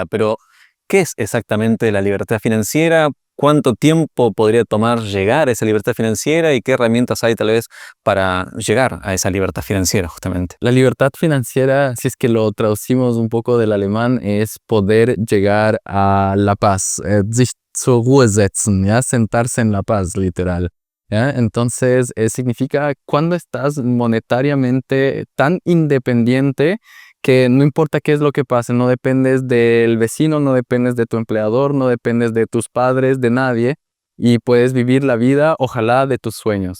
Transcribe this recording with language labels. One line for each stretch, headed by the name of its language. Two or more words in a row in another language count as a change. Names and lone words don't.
Spanish: Pero, ¿qué es exactamente la libertad financiera? ¿Cuánto tiempo podría tomar llegar a esa libertad financiera? ¿Y qué herramientas hay tal vez para llegar a esa libertad financiera justamente? La libertad financiera, si es que lo traducimos un poco del alemán, es poder llegar a la paz,
German: sich zur Ruhe setzen,
Spanish: ¿ya? Sentarse en la paz, literal. ¿Ya? Entonces, significa cuando estás monetariamente tan independiente que no importa qué es lo que pase, no dependes del vecino, no dependes de tu empleador, no dependes de tus padres, de nadie, y puedes vivir la vida, ojalá, de tus sueños.